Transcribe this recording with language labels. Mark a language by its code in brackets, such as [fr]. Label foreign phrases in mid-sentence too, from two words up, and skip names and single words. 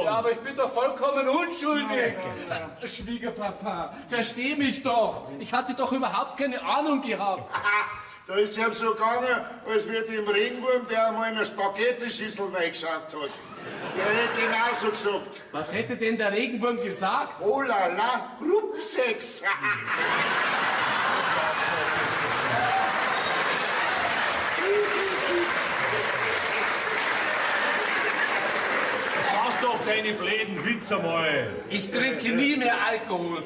[de] Ja, aber ich bin doch vollkommen unschuldig. Schwiegerpapa, versteh mich doch. Ich hatte doch überhaupt keine Ahnung gehabt. Da ist es ihm so gegangen, als wie dem Regenwurm, der einmal in eine Spaghetti-Schüssel reingeschaut hat. Der hätte genauso gesagt. Was hätte denn der Regenwurm gesagt? [fr] Oh la la, [de] Gruppensex. Lass doch deine blöden Witze mal. Ich trinke nie mehr Alkohol.